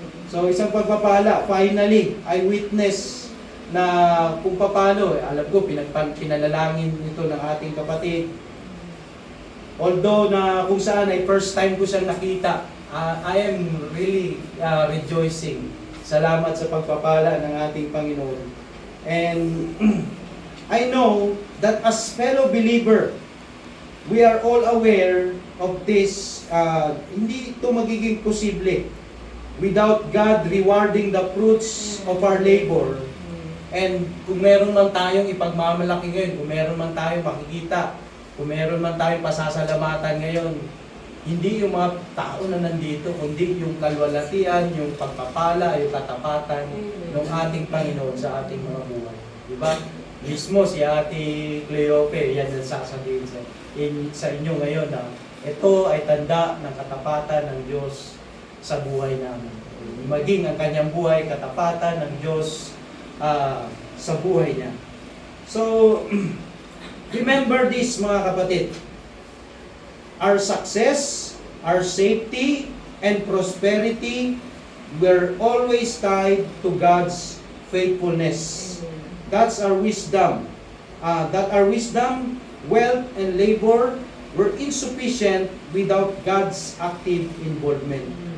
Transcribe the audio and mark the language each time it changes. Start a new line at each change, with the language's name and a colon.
Filipino: So isang pagpapala, finally,
English: I witness
Filipino: na kung paano, alam ko, pinalalangin ito ng ating kapatid.
English: Although
Filipino: na kung saan ay
English: first time
Filipino: ko siyang nakita,
English: I am really rejoicing.
Filipino: Salamat sa pagpapala ng ating Panginoon.
English: And I know that as fellow believer, we are all aware of this.
Filipino: Hindi ito magiging posible
English: without God rewarding the fruits of our labor.
Filipino: And kung meron man tayong ipagmamalaki ngayon, kung meron man tayong makikita, kung meron man tayong pasasalamatan ngayon, hindi yung mga tao na nandito, kundi yung kalwalatian, yung pagpapala, yung katapatan ng ating Panginoon sa ating mga buhay. Diba? Mismo si Ate Cleope, yan ang sasabihin sa inyo ngayon na ito ay tanda ng katapatan ng Diyos sa buhay namin. Maging ang kanyang buhay, katapatan ng Diyos sa buhay niya.
English: So, remember this
Filipino: mga kapatid.
English: Our success, our safety, and prosperity were always tied to God's faithfulness. that's our wisdom. That our wisdom, wealth, and labor were insufficient without God's active involvement.